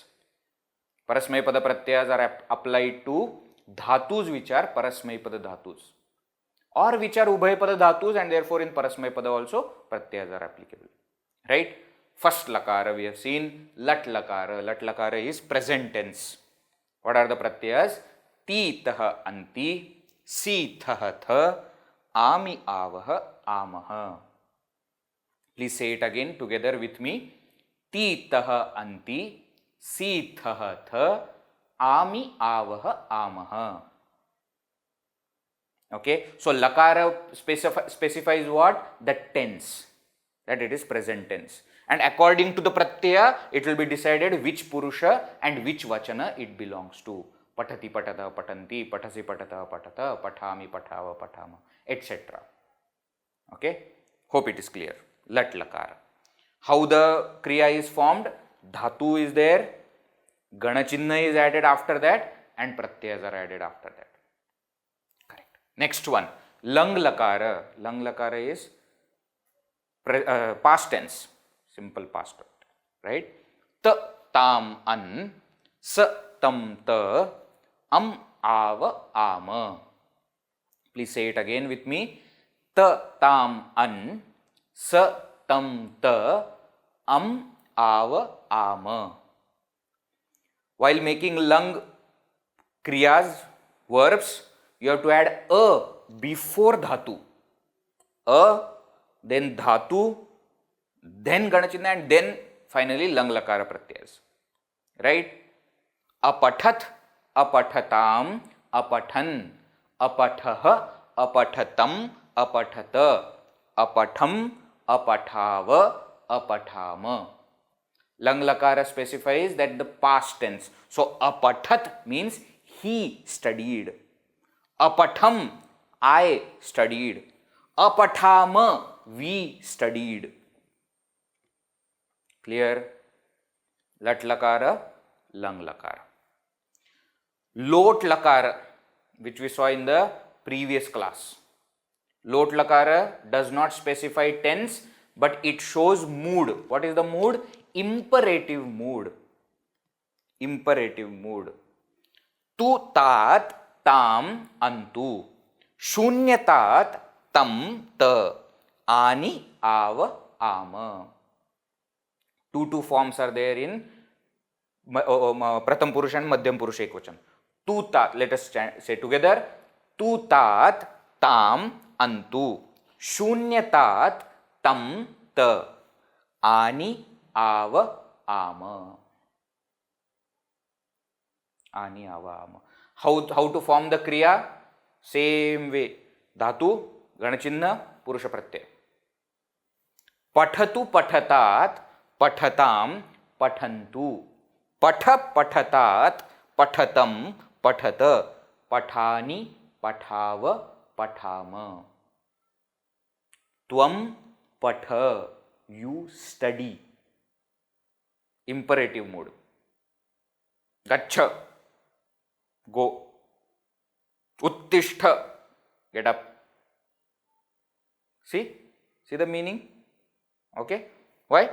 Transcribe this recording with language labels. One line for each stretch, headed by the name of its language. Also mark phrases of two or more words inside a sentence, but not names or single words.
Sanskrit: Parasmay Pada Pratyayas
English: are applied to dhatus which are
Sanskrit: Parasmay Pada dhatus,
English: or which are
Sanskrit: Ubhay Pada dhatus,
English: and therefore in
Sanskrit: Parasmay Pada
English: also Pratyayas are applicable. Right? First lakara we have seen,
Sanskrit: Lat lakara. Lat lakara
English: is present tense. What are the pratyayas?
Sanskrit: Ti taha anti, si thaha tha, ami avaha amaha.
English: Please say it again together with me.
Sanskrit: Ti taha anti, si thaha tha, ami avaha amaha.
English: Okay, so lakara specifies what? The tense, that it is present tense. And according to the pratyaya, it will be decided which purusha and which vachana it belongs to.
Sanskrit: Patati patata patanti, patasi patata patata, pathami pathava pathama,
English: etc. Okay, hope it is clear.
Sanskrit: Lat lakara.
English: How the kriya is formed? Dhatu is there,
Sanskrit: gana chinna
English: is added after that, and pratyayas are added after that. Correct. Next one,
Sanskrit: lang lakara. Lang lakara
English: is past tense. Simple past tense, right?
Sanskrit: Ta, tam, an, sa, tam, ta, am, ava, ama.
English: Please say it again with me.
Sanskrit: Ta, tam, an, sa, tam, ta, am, ava, ama.
English: While making
Sanskrit: lang kriyas,
English: verbs, you have to add a before dhatu. A, then dhatu, then ganachinna, and then finally
Sanskrit: lang lakara pratyayas.
English: Right?
Sanskrit: Apathat, apathatam, apathan, apathaha, apathatam, apathata, apatham, apathava, apathama. Lang lakara
English: specifies that the past tense. So apathat means he studied. Apatham, I studied. Apathama, we studied. Clear?
Sanskrit: Lat lakara, lang lakara. Lot lakara,
English: which we saw in the previous class.
Sanskrit: Lot lakara
English: does not specify tense, but it shows mood. What is the mood? Imperative mood. Imperative mood.
Sanskrit: Tu tat tam antu. Shunyatat tam ta. Ani ava ama.
English: Two forms are there in
Sanskrit: Pratham Purusha
English: and
Sanskrit: Madhyam Purusha Ekvachan. Tu tat,
English: let us say together.
Sanskrit: Tu tat tam antu. Shunyatat tam ta. Ani ava ama. Ani ava ama.
English: How to form the kriya? Same way.
Sanskrit: धातू गणचिन्ह पुरुष प्रत्यय. पठतु पठतात पठताम पठन्तु. पठ पठतात पठतम पठत. पठानि पठाव पठाम. त्वम पठ,
English: you study. Imperative mood. Gaccha, go. Uttishtha, get up. See the meaning? Okay. Why?